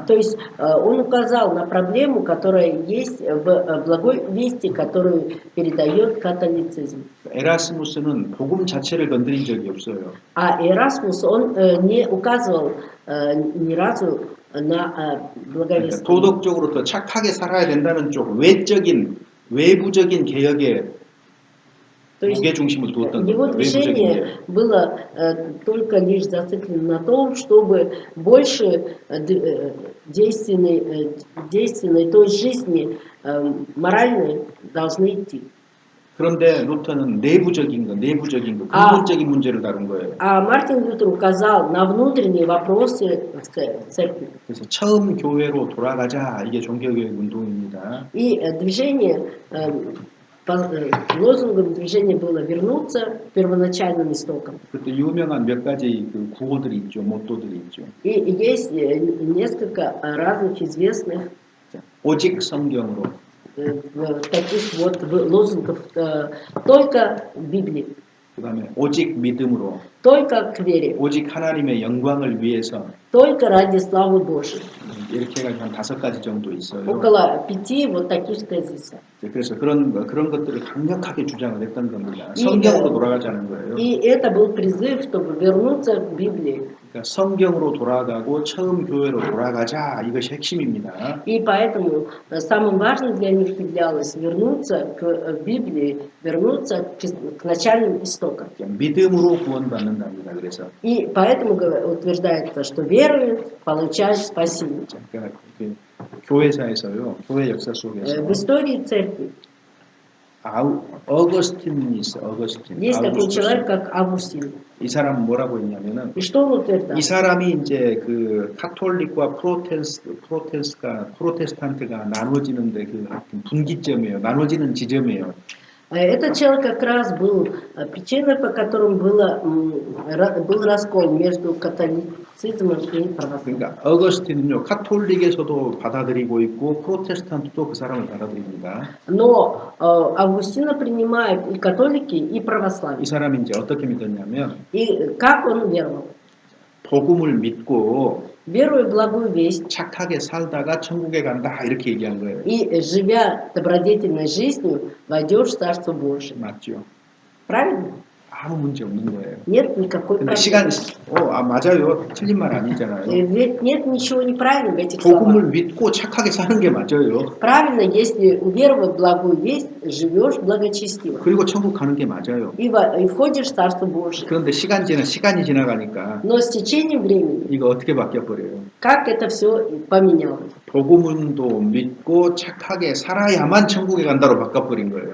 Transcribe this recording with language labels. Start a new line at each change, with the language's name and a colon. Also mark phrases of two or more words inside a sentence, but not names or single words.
Russian: То есть он указал на проблему, которая есть в благой вести, которую передает католицизм.
Korean: 에라스무스는 복음 자체를 건드린 적이 없어요.
Russian: А Ерасмус, он не указывал ни разу на благовестие.
Korean: 도덕적으로 더 착하게 살아야 된다는 쪽 외부적인 개혁에 무게 중심을 두었던
Russian: Его
Korean: 겁니다.
Russian: движение было только лишь зациклено на том, чтобы больше действенной той жизни моральной должны идти.
Korean: 그런데 루터는 내부적인 거, 근본적인 문제를 다룬 거예요.
Russian: А Мартин Лютер указал на внутренние вопросы церкви.
Korean: 그래서 처음 교회로 돌아가자 이게 종교개혁 운동입니다.
Russian: И движение, лозунгом движения было вернуться к первоначальным истокам.
Korean: 그때 유명한 몇 가지 그 구호들이 있죠, 모토들이 있죠.
Russian: И есть несколько разных известных
Korean: 오직 성경으로.
Russian: таких вот лозунгов только в Библии.
Korean: 그다음에 오직 믿음으로,
Russian: только к вере,
Korean: 오직 하나님의 영광을 위해서
Russian: только ради славы Божьей.
Korean: 이렇게 해가지고 한 5가지 정도 있어요.
Russian: Около 5 вот таких тезисов.
Korean: 그래서 그런 것들을 강력하게 주장을 했던 겁니다. 이, 성경으로 돌아가자는 거예요.
Russian: И это был призыв, чтобы вернуться к Библии.
Korean: 그러니까 성경으로 돌아가고 처음 교회로 돌아가자, 이것이 핵심입니다.
Russian: И поэтому самым важным для них являлось вернуться к Библии, вернуться к начальным истокам.
Korean: 믿음으로 구원받는답니다. 그래서
Russian: И поэтому утверждается, что верует, получает спасение.
Korean: 그러니까 그 교회사에서요, 교회 역사 속에서
Russian: В истории церкви
Korean: 어거스틴이 있어. 어거스틴.
Russian: есть такой
Korean: 아우구스투스.
Russian: человек, как Августин.
Korean: 이 사람은 뭐라고 했냐면은
Russian: И что он утверждал?
Korean: 이 사람이 이제 그 카톨릭과 프로테스탄트가 나눠지는데 그 하여튼 분기점이에요. 나눠지는 지점이에요.
Russian: Этот человек как раз был причиной, по которым был раскол между католицизмом и православием.
Korean: 그러니까 어거스틴은요, 카톨릭에서도 받아들이고 있고 프로테스탄트도 그 사람을 받아들입니다.
Russian: Но Августина принимают и католики, и
Korean: 이
Russian: православие.
Korean: 사람이 이제 어떻게 믿었냐면
Russian: И как он веровал?
Korean: 복음을 믿고
Russian: Веруя в благую весть
Korean: 착하게 살다가 천국에 간다, 이렇게 얘기한 거예요.
Russian: и живя добродетельной жизнью, войдешь в Царство Божие.
Korean: 맞죠?
Russian: Правильно?
Korean: 아무 문제 없는 거예요.
Russian: Нет никакой
Korean: 근데 시간,
Russian: проблемы.
Korean: 맞아요. 틀린 말 아니잖아요.
Russian: Ведь нет ничего неправильного в этих словах.
Korean: 복음을 믿고 착하게 사는 게 맞아요.
Russian: Правильно, если уверовав в благую весть, живешь благочестиво.
Korean: 그리고 천국 가는 게 맞아요.
Russian: И входишь в Царство Божие.
Korean: 그런데 시간이 지나가니까
Russian: Но с течением времени,
Korean: 이거 어떻게 바뀌어 버려요?
Russian: как это все поменялось?
Korean: 복음도 믿고 착하게 살아야만 천국에 간다로 바꿔버린 거예요.